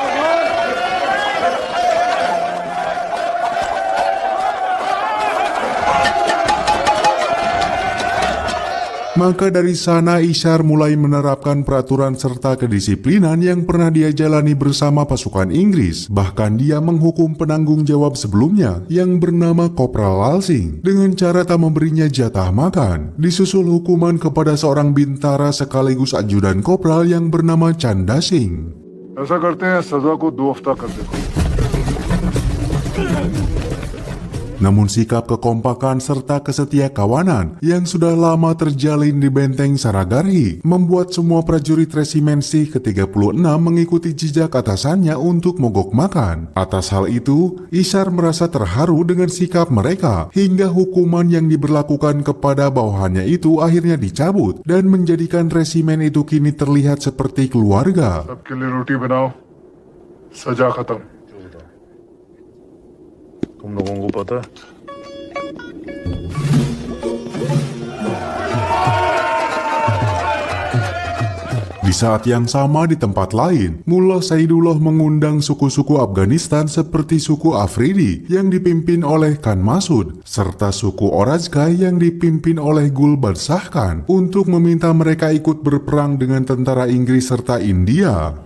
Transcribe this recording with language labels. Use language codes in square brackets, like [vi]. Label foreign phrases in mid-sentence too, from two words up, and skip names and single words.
[id] Maka dari sana Ishar mulai menerapkan peraturan serta kedisiplinan yang pernah dia jalani bersama pasukan Inggris. Bahkan dia menghukum penanggung jawab sebelumnya yang bernama Kopral Lalsing dengan cara tak memberinya jatah makan. Disusul hukuman kepada seorang bintara sekaligus ajudan kopral yang bernama Chanda Singh. [hi] ऐसा करते हैं सजा को 2 हफ्ता कर देते हैं। [id] Namun sikap kekompakan serta kesetiakawanan yang sudah lama terjalin di benteng Saragarhi membuat semua prajurit resimen Sikh ke-36 mengikuti jejak atasannya untuk mogok makan. Atas hal itu, Ishar merasa terharu dengan sikap mereka hingga hukuman yang diberlakukan kepada bawahannya itu akhirnya dicabut dan menjadikan resimen itu kini terlihat seperti keluarga. [hi] सबके लिए रोटी बनाओ, सजा खत्म। तुम लोगों को पता है [id] Di saat yang sama di tempat lain, Mullah Saidullah mengundang suku-suku Afghanistan seperti suku Afridi yang dipimpin oleh Khan Masud, serta suku Orazkai yang dipimpin oleh Gul Badsah Khan untuk meminta mereka ikut berperang dengan tentara Inggris serta India.